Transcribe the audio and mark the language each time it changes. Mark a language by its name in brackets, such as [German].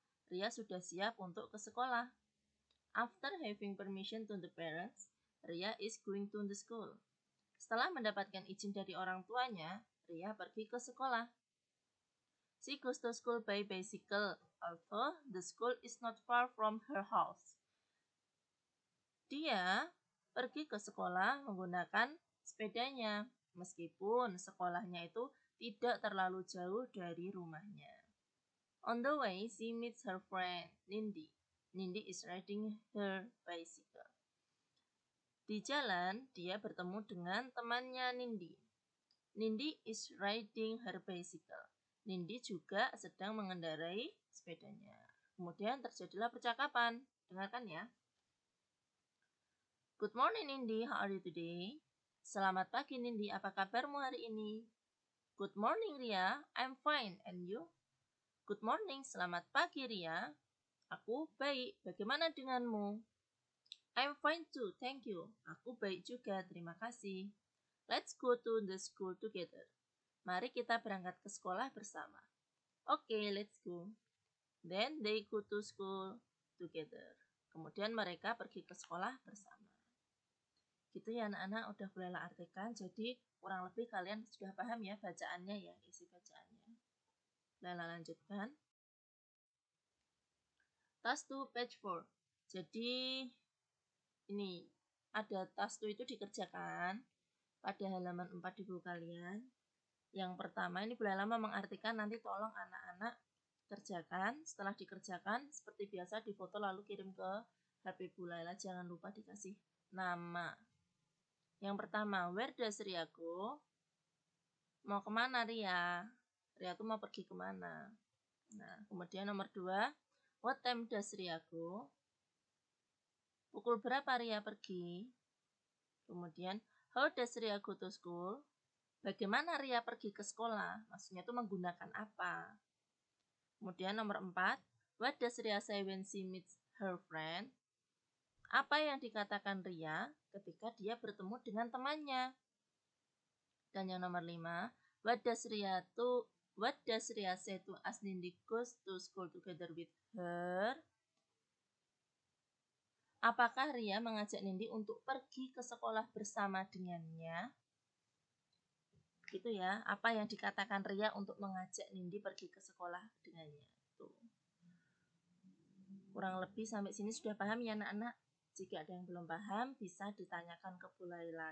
[Indonesian] Ria sudah siap untuk ke sekolah. [English] After having permission to the parents, Ria is going to the school. [Indonesian] Setelah mendapatkan izin dari orang tuanya, Ria pergi ke sekolah. [English] She goes to school by bicycle, although the school is not far from her house. [Indonesian] Dia pergi ke sekolah menggunakan sepedanya, meskipun sekolahnya itu tidak terlalu jauh dari rumahnya. [English] On the way, she meets her friend, Nindi. Nindi is riding her bicycle. [Indonesian] Di jalan, dia bertemu dengan temannya Nindi. [English] Nindi is riding her bicycle. [Indonesian] Nindi juga sedang mengendarai sepedanya. Kemudian terjadilah percakapan. Dengarkan ya. [English] Good morning Nindi, how are you today? [Indonesian] Selamat pagi Nindi, apa kabarmu hari ini? [English] Good morning Ria, I'm fine, and you? Good morning, [Indonesian] selamat pagi Ria. Aku baik, bagaimana denganmu? [English] I'm fine too, thank you. [Indonesian] Aku baik juga, terima kasih. [English] Let's go to the school together. [Indonesian] Mari kita berangkat ke sekolah bersama. [English] Okay, let's go. Then they go to school together. [Indonesian] Kemudian mereka pergi ke sekolah bersama. Gitu ya anak-anak, udah bolehlah artikan. Jadi kurang lebih kalian sudah paham ya bacaannya ya, isi bacaannya. Lala lanjutkan. [English] Task 2 page 4. [Indonesian] Jadi ini ada task 2 itu dikerjakan pada halaman 4 di buku kalian. Yang pertama ini Bu Laila mengartikan, nanti tolong anak-anak kerjakan. Setelah dikerjakan seperti biasa difoto lalu kirim ke HP Bu Laila. Jangan lupa dikasih nama. Yang pertama, [English] where does Ria go? [Indonesian] Mau kemana Ria? Ria tuh mau pergi kemana? Nah, kemudian nomor 2, [English] what time does Ria go? [Indonesian] Pukul berapa Ria pergi? Kemudian, [English] how does Ria go to school? [Indonesian] Bagaimana Ria pergi ke sekolah? Maksudnya itu menggunakan apa? Kemudian nomor 4, [English] what does Ria say when she meets her friend? [Indonesian] Apa yang dikatakan Ria ketika dia bertemu dengan temannya? Dan yang nomor 5, [English] what does Ria say to as Nindi goes to school together with her? [Indonesian] Apakah Ria mengajak Nindi untuk pergi ke sekolah bersama dengannya? Gitu ya, apa yang dikatakan Ria untuk mengajak Nindi pergi ke sekolah dengannya. Tuh. Kurang lebih sampai sini sudah paham ya anak-anak? Jika ada yang belum paham, bisa ditanyakan ke Bu Laila.